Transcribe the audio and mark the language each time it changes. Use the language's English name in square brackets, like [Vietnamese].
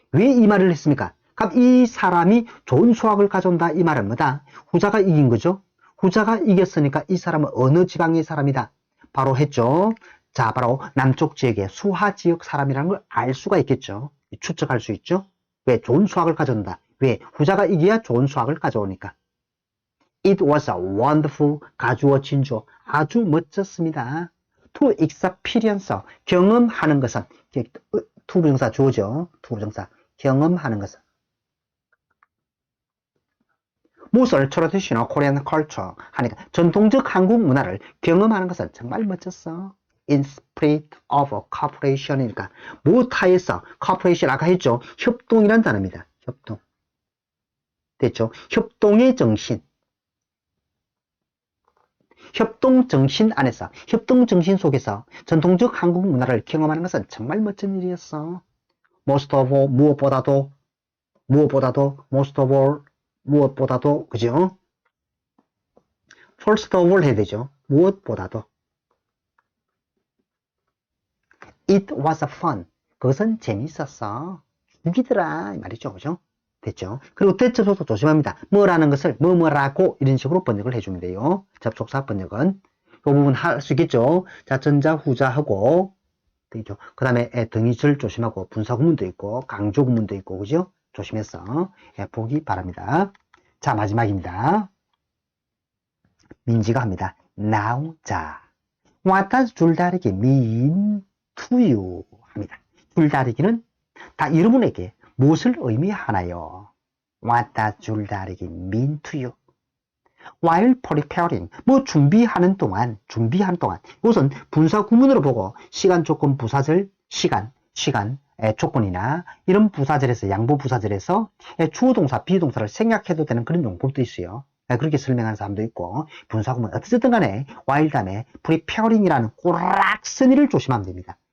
[Korean] 왜 이 말을 했습니까? 그럼 이 사람이 좋은 수확을 가져온다, 이 말은 뭐다? 후자가 이긴 거죠. 후자가 이겼으니까 이 사람은 어느 지방의 사람이다? 바로 했죠. 자, 바로 남쪽 지역의 수하 지역 사람이라는 걸 알 수가 있겠죠. 추측할 수 있죠. 왜? 좋은 수확을 가져온다. 왜? 후자가 이겨야 좋은 수확을 가져오니까. [English] It was a wonderful, [Korean] 가주어진 주. 아주 멋졌습니다. [English] To experience, [Korean] 경험하는 것은, 투부정사 주어죠. 투부정사. 경험하는 것은. 무엇을 [English] traditional Korean culture [Korean] 하니까 전통적 한국 문화를 경험하는 것은 정말 멋졌어. [English] In spirit of cooperation이니까 [Korean] 무엇하에서 [English] cooperation [Korean] 아까 했죠. 협동이란 단어입니다. 협동. 됐죠. 협동의 정신. 협동 정신 안에서 협동 정신 속에서 전통적 한국 문화를 경험하는 것은 정말 멋진 일이었어. [English] Most of all [Korean] 무엇보다도 [English] most of all 무엇보다도 그죠? First of all [Korean] 해야 되죠. 무엇보다도. [English] It was fun. [Korean] 그것은 재밌었어. 죽이더라 이 말이죠. 그죠? 됐죠? 그리고 대접소도 조심합니다. 뭐라는 것을 뭐라고 이런 식으로 번역을 해주면 돼요. 접속사 번역은 이 부분 할 수 있겠죠. 자, 전자, 후자하고 되죠. 그 다음에 등위절 조심하고 분사 구문도 있고 강조 구문도 있고 그죠? 조심해서 보기 바랍니다. 자, 마지막입니다. 민지가 합니다. Now, 자. [English] What does 줄다리기 mean to you? [Korean] 합니다. 줄다리기는 다 여러분에게 무엇을 의미하나요? [English] What does 줄다리기 mean to you? While preparing, [Korean] 뭐 준비하는 동안. 이것은 분사 구문으로 보고 시간, 조건, 부사절, 시간 조건이나 이런 부사절에서, 양보 부사절에서 주어 동사, 비동사를 생략해도 되는 그런 용법도 있어요. 그렇게 설명하는 사람도 있고, 분사 구문 어쨌든 간에 while 다음에 preparing이라는 꼬락서니를 조심하면 됩니다.